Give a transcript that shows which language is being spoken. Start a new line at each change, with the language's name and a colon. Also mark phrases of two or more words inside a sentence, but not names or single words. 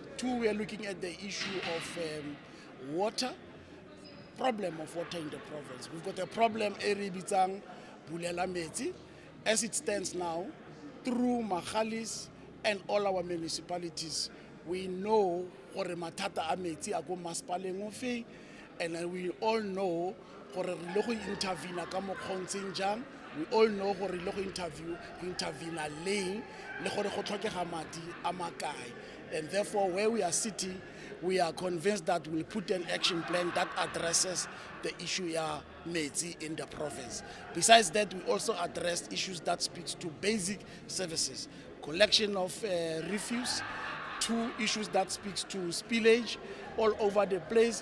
English: Two, we are looking at the issue of water, problem of water in the province. We've got a problem,
Tswana: Eribitang, Bulela Metsi.
English: As it stands now, through Mahalis and all our municipalities, we know
Tswana: gore matata a metsi a go masepaleng ofe,
English: and we all know
Tswana: gore re le go intervene ka mokgwa o ntseng jang.
English: We all know
Tswana: gore re le go intervene leng le gore go tlhokega madi a makae.
English: And therefore, where we are sitting, we are convinced that we'll put an action plan that addresses the issue of metsi in the province. Besides that, we also addressed issues that speaks to basic services, collection of refuse, two issues that speaks to spillage all over the place.